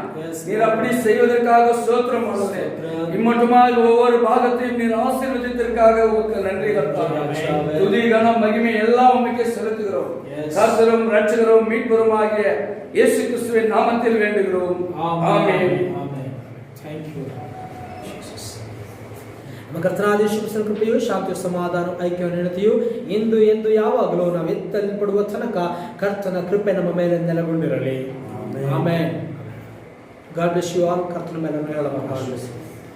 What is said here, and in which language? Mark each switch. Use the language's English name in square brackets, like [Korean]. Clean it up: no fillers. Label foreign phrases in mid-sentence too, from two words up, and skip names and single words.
[Tamil] நீர் அப்படி செய்வதற்காக ஸ்தோத்திரம் ஆண்டவரே. இம்மட்டுமாக ஒவ்வொரு பாகத்தையும் நீர் ஆசீர்வதித்ததற்காக உமக்கு நன்றி கர்த்தாவே. துதி கனம் மகிமை எல்லாம் உமக்கே செலுத்துகிறோம். கர்த்தரும் இரட்சகரும் மீட்பரும் ஆகிய இயேசு கிறிஸ்துவின் நாமத்தில் வேண்டுகிறோம். ஆமென். [Kannada] ನಮ್ಮ ಕರ್ತನಾದ ಯೇಸು ಕ್ರಿಸ್ತನ ಕೃಪೆಯು, ಶಾಂತಿಯು, ಸಮಾಧಾನ, ಐಕ್ಯವು, ನೆನತೆಯು ಇಂದು ಎಂದು ಯಾವಾಗಲೂ ನಾವು ಎತ್ತಲ್ಪಡುವ ತನಕ ಕರ್ತನ ಕೃಪೆ ನಮ್ಮ ಮೇಲೆ ನೆಲೆಗೊಂಡಿರಲಿ. [English] ಆಮೆನ್. God bless you all. [Kannada] ಕರ್ತನ ಮೇಲೆ ಹೇಳಬಹುದು.